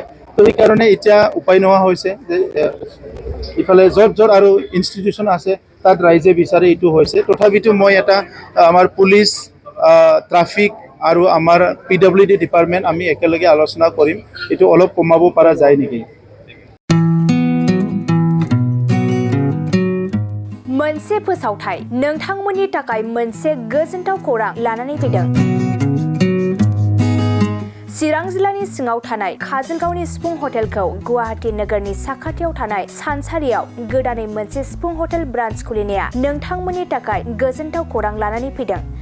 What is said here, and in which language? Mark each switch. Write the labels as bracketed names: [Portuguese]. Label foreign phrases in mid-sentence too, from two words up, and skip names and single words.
[Assamese] তো সেইকাৰণে এতিয়া উপায় নোহোৱা হৈছে যে ইফালে য'ত য'ত আৰু ইনষ্টিটিউশ্যন আছে তাত ৰাইজে বিচাৰি এইটো হৈছে। তথাপিতো মই এটা আমাৰ পুলিচ, ট্ৰাফিক আৰু আমাৰ PWD ডিপাৰ্টমেণ্ট আমি একেলগে আলোচনা কৰিম এইটো অলপ কমাব পৰা যায় নেকি। [Bodo] मोनसे फोसावथाय नोंथांमोननि थाखाय मोनसे गोजोनथाव खौरां लानानै फैदों। चिरां जिल्लानि सिङाव थानाय काजलगावनि सिफुं हटेलखौ गुवाहाटी नोगोरनि साखाथियाव थानाय सानसारियाव गोदानै मोनसे सिफुं [English] hotel branch [Bodo] खुलिनाया नोंथांमोननि थाखाय गोजोनथाव खौरां लानानै फैदों।